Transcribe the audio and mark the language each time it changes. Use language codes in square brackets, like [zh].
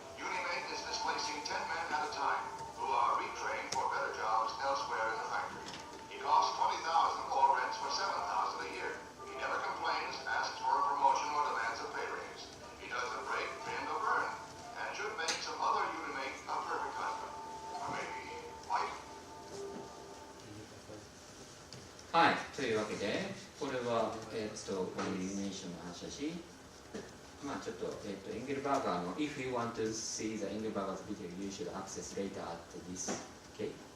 [en] Unimate is displacing 10 men at a time who are retrained for better jobs elsewhere in the factory. He costs $20,000 or rents for $7,000 a year. He never complains, asks for a promotion, or demands a pay raise. He doesn't break, bend, or burn, and should make some other Unimate a perfect husband. Or maybe wife. [ja] はい、というわけで、これはこういうイメージの話だし。ちょっと、エンゲルバーガーの [en] If you want to see the Engelberger's video, you should access later at this. Okay?